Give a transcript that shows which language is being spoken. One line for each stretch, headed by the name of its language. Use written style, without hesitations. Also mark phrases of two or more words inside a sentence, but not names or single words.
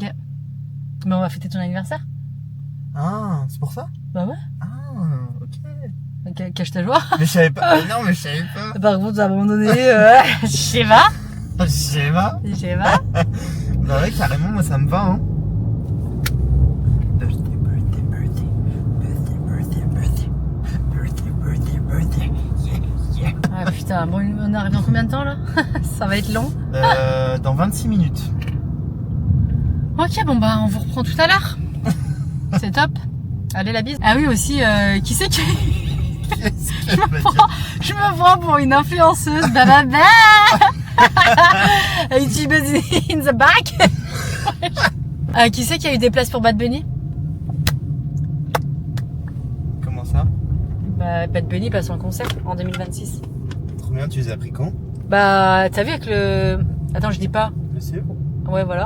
French: Mais on va fêter ton anniversaire? Ah, c'est pour ça? Bah ouais. Ah, ok. Cache ta joie. Mais je savais pas. Non, mais je savais pas. Par contre, à un moment donné, je sais pas. Je sais pas. Je sais pas. Bah ouais, carrément, moi ça me va, hein.
English: Birthday, birthday, birthday. Birthday, birthday, birthday. Birthday, birthday, yeah.
French: Ah putain, bon, on arrive dans combien de temps là? Ça va être long. Dans 26 minutes. Ok, bon bah on vous reprend tout à l'heure. C'est top. Allez la bise. Ah oui aussi, qui c'est qui... Je me prends pour une influenceuse.
English: Bababa. YouTube in the back.
French: Qui c'est qui a eu des places pour Bad Bunny? Comment ça? Bah Bad Bunny passe en concert en 2026. Trop bien, tu les as pris quand? Bah t'as vu avec le... Attends, je dis pas. Le CEO? Ouais voilà.